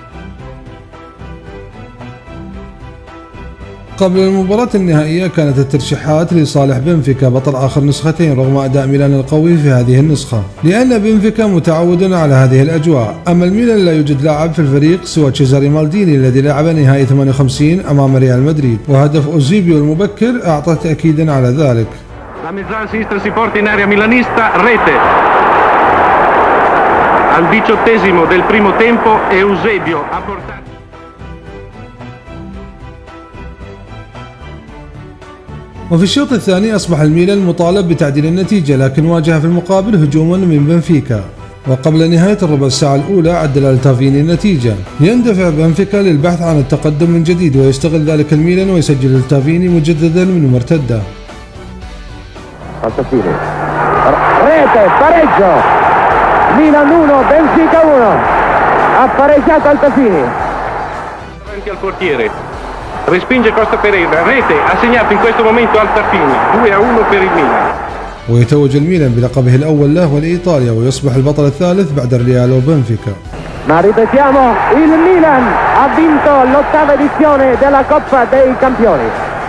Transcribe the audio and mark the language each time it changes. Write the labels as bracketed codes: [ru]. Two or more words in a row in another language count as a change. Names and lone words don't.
[ar] قبل المباراة النهائية كانت الترشيحات لصالح بنفيكا بطل آخر نسختين رغم أداء ميلان القوي في هذه النسخة، لأن بنفيكا متعود على هذه الأجواء. أما الميلان لا يوجد لاعب في الفريق سوى تشيزاري مالديني الذي لعب نهائي 58 أمام ريال مدريد، وهدف أوزيبيو المبكر أعطى تأكيدا على ذلك. [it] La mezzala sinistra si porta in area milanista, rete. Al 18° del primo tempo Eusebio ha portato. [ar] وفي الشوط الثاني أصبح الميلان مطالب بتعديل النتيجة، لكن واجه في المقابل هجوما من بنفيكا، وقبل نهاية الربع ساعة الأولى عدل التافيني النتيجة. يندفع بنفيكا للبحث عن التقدم من جديد ويستغل ذلك الميلان ويسجل التافيني مجددا من مرتدة. [it] Altafini, rete, pareggio, Milan 1, Benfica 1, ha pareggiato Altafini. Davanti al portiere, respinge Costa Pereira, rete, ha segnato in questo momento Altafini, 2-1 per il Milan. [ar] ويتوج الميلان بلقبه الأول له ولإيطاليا ويصبح البطل الثالث بعد الريال وبنفيكا. [it] Ma ripetiamo, il Milan ha vinto l'8ª edizione della Coppa dei Campioni.